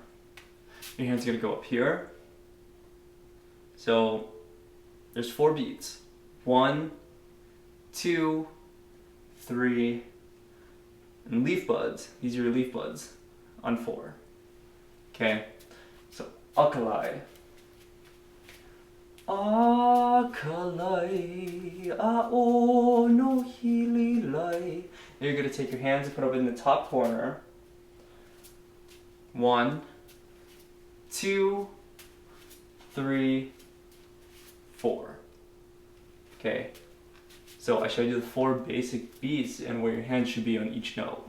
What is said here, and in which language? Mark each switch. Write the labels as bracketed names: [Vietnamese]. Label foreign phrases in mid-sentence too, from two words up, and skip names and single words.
[English] Your hand's going to go up here. So there's 4 beats. 1, 2, 3, and leaf buds. These are your leaf buds on 4. Okay, so akalai. [Hawaiian] Akalai, ao nohili lae. [English] Now you're going to take your hands and put them in the top corner. 1, 2, 3, 4. Okay, so I showed you the 4 basic beats and where your hands should be on each note.